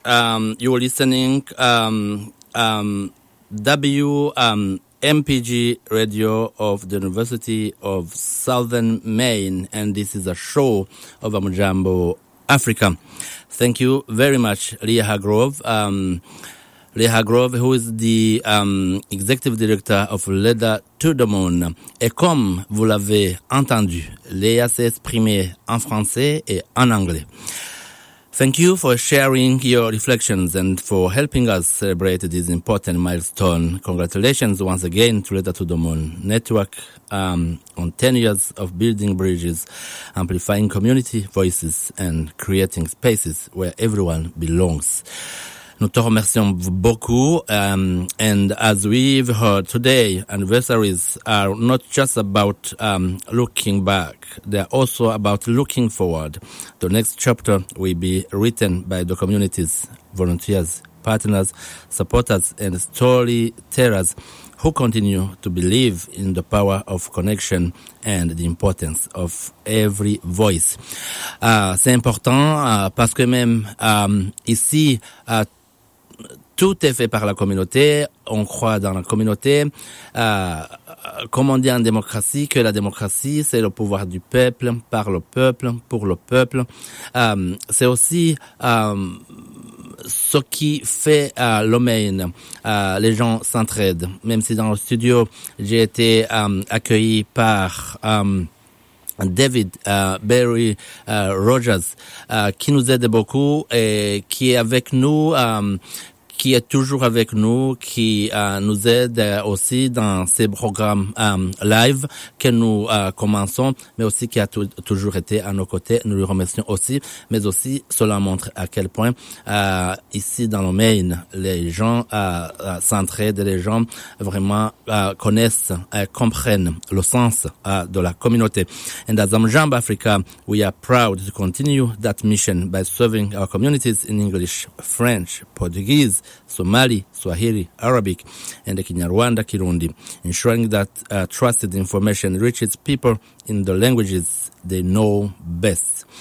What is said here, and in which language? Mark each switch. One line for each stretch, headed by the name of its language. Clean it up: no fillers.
English: You're listening WMPG Radio of the University of Southern Maine, and this is a show of Amujambo Africa. Thank you very much, Leah Hargrove. Leah Hargrove, who is the executive director of L'Aide to the Monde.
French: Et comme vous l'avez entendu, Leah s'est exprimée en français et en anglais.
English: Thank you for sharing your reflections and for helping us celebrate this important milestone. Congratulations once again to L'Aide to the Monde Network on 10 years of building bridges, amplifying community voices and creating spaces where everyone belongs.
French: Nous te remercions beaucoup.
English: And as we've heard today, anniversaries are not just about looking back. They are also about looking forward. The next chapter will be written by the communities, volunteers, partners, supporters, and storytellers who continue to believe in the power of connection and the importance of every voice.
French: C'est important parce que même ici, tout est fait par la communauté, on croit dans la communauté. Comme on dit en démocratie, que la démocratie, c'est le pouvoir du peuple, par le peuple, pour le peuple. C'est aussi ce qui fait le Maine. Les gens s'entraident. Même si dans le studio, j'ai été accueilli par David Barry Rogers, qui nous aide beaucoup et qui est avec nous, qui est toujours avec nous, qui nous aide aussi dans ces programmes live que nous commençons, mais aussi qui a toujours été à nos côtés. Nous lui remercions aussi, mais aussi cela montre à quel point ici dans le Maine, les gens s'entraident, les gens vraiment connaissent, comprennent le sens de la communauté.
English: And as Amujambo Africa, we are proud to continue that mission by serving our communities in English, French, Portuguese, Somali, Swahili, Arabic, and the Kinyarwanda Kirundi, ensuring that trusted information reaches people in the languages they know best.